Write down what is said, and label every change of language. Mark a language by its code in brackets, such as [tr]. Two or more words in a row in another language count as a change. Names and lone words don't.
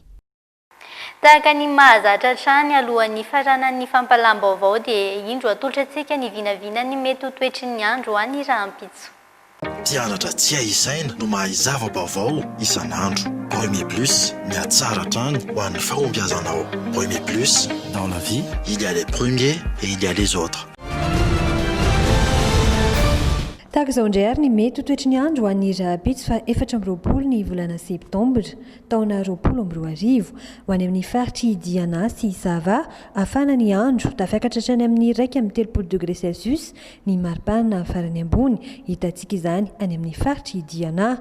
[mg] Tahaka ny mahazatra trany alohan'ny faranan'ny fampalam-baovao dia indro atolotra antsika ny vinavinany mety ho toetry ny andro ho any rahampitso. Mpianatra tsy aisaina no mahazava-baovao isan'andro. Premier Plus, miatsara trany ho an'ny fahombiazanao. [fr] Premier Plus, dans la vie, il y a les premiers et il y a les autres. [mg] Tahaka izao indray ary ny mety ho toetry ny andro ho an'ny rahampitso fa 4 ny volana septambra taona 2020 ho any amin'ny faritry Diana sy Sava afana ny andro tafiakatra hatrany amin'ny 1.3 degré Celsius ny maripana farany ambony hitantsika izany any amin'ny faritry Diana.